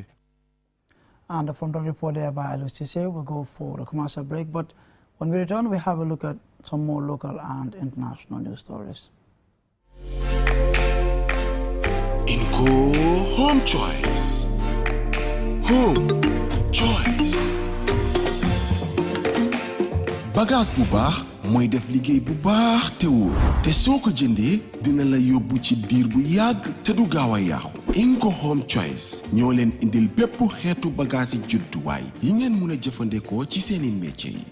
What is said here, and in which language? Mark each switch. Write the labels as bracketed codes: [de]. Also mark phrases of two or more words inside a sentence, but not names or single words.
[en] And from the report there by Aliou Cisse, we'll go for a commercial break. But when we return, we have a look at some more local and international news stories. Inco Home Choice. Home Choice. [wo] Bagage bu baax mooy def liggéey bu baax te wóor te soo ko jëndee dina la yóbbu ci diir bu yàgg te du gaaw a yàqu. Inco Home Choice ñoo leen indil bépp xeetu bagage yi jumtuwaay yi ngeen mun a jëfandikoo ci seeni métier yi.